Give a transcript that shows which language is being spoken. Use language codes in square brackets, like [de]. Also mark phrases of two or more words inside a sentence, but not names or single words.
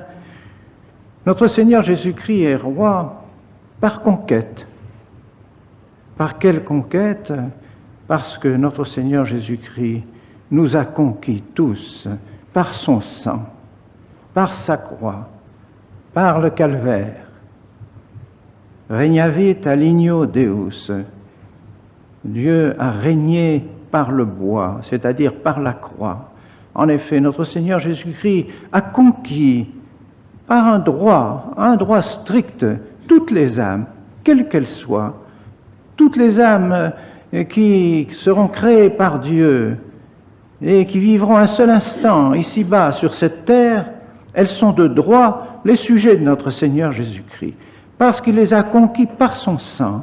[fr] Notre Seigneur Jésus-Christ est roi par conquête. Par quelle conquête? Parce que notre Seigneur Jésus-Christ nous a conquis tous par son sang, par sa croix, par le calvaire. [la] Regnavit alignio Deus. [fr] Dieu a régné par le bois, c'est-à-dire par la croix. En effet, notre Seigneur Jésus-Christ a conquis par un droit strict, toutes les âmes, quelles qu'elles soient, toutes les âmes qui seront créées par Dieu et qui vivront un seul instant ici-bas sur cette terre, elles sont de droit les sujets de notre Seigneur Jésus-Christ, parce qu'il les a conquis par son sang.